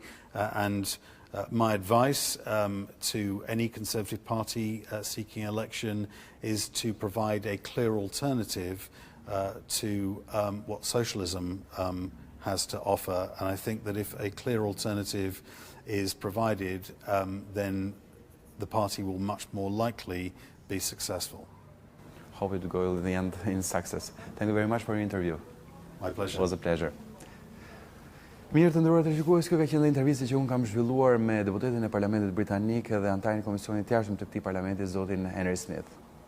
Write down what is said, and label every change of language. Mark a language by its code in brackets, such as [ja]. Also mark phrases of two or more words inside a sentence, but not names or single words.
[en] And my advice to any Conservative Party seeking election is to provide a clear alternative to what socialism has to offer. And I think that if a clear alternative is provided, then the party will much more likely be successful. Hope it will go in the end in success. Thank you very much for your interview. My pleasure. It was a pleasure. [sq] Mirë të nderuar televizionistë, kjo ka qenë intervista që unë kam zhvilluar me deputetin e parlamentit britanik dhe antarin e komisionit të jashtëm të këtij parlamenti, zotin Henry Smith.